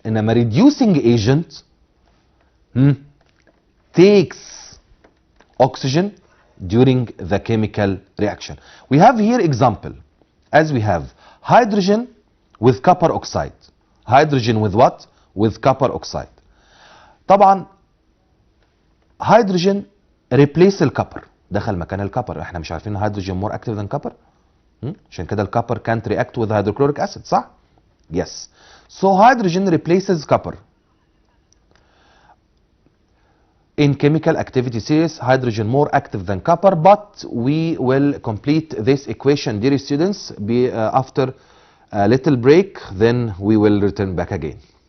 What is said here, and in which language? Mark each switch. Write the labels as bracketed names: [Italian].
[Arabic] انما [English] reducing agent takes oxygen during the chemical reaction. We have here example, as we have hydrogen with copper oxide. Hydrogen with what? With copper oxide. [Arabic] طبعا [English] hydrogen replace [Arabic] الكبر، دخل مكان الكبر. احنا مش عارفين [English] hydrogen more active than copper؟ [Arabic] عشان كده الكبر [English] can't react with hydrochloric acid، [Arabic] صح؟ [English] Yes. So hydrogen replaces copper. In chemical activity series, hydrogen more active than copper, but we will complete this equation, dear students, after a little break, then we will return back again.